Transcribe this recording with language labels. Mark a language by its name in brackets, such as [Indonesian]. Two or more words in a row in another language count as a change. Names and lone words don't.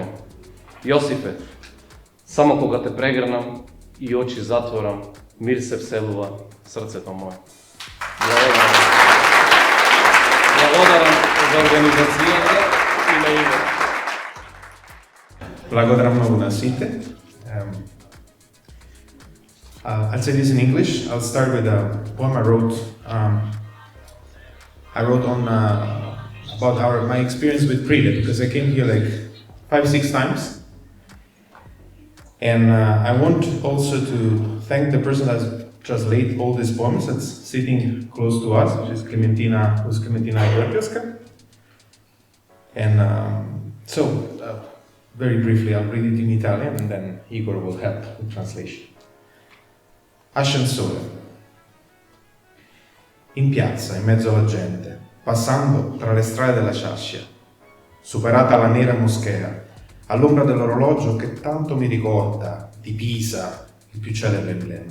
[Macedonian] Јосифе, само кога те прегрнам и очи затворам, мир се вселува срцето мое. Благодарам. Благодарам за организацијата и на име. Благодарам многу на сите. [English] I'll say this in English. I'll start with a poem I wrote. I wrote on about my experience with Pride, because I came here like 5-6 times, and I want also to thank the person that's translated all these poems. That's sitting close to us, which is Clementina Iglesias. And very briefly, I'll read it in Italian, and then Igor will help with translation. [Italian] Ascensore. In piazza, in mezzo alla gente, passando tra le strade della Ciascia, superata la nera moschea, all'ombra dell'orologio che tanto mi ricorda di Pisa, il più celebre emblema.